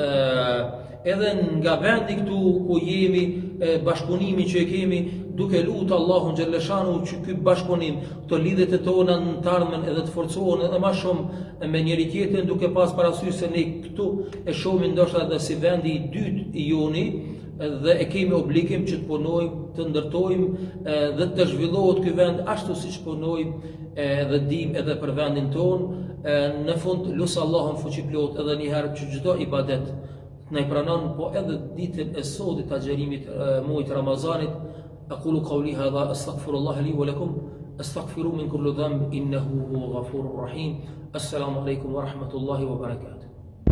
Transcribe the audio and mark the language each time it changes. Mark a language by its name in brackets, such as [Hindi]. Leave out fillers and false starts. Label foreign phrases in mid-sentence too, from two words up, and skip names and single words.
[Albanian] edhe nga vendi këtu ku jemi, bashkëpunimi që e kemi, duke lutur Allahun [Arabic] جل شأنه [Albanian] që ky bashkëpunim, këto lidhjet e tona në të ardhmen edhe të forcohen edhe më shumë me njëri tjetrin, duke pas parasysh se ne këtu e shohim ndoshta edhe si vendi i dytë i joni, dhe e kemi obligim që të punojmë, të ndërtojmë dhe të zhvillohet ky vend ashtu siç punojmë dhe dim edhe për vendin tonë. Në fund lut Allahun fuqiplot edhe një herë që çdo ibadet na i pranon, po edhe ditën e sotit të agjerimit muajit Ramazanit. [Arabic] أقول قولي هذا أستغفر الله لي ولكم أستغفروا من كل ذنب إنه هو غفور رحيم. السلام عليكم ورحمة الله وبركاته.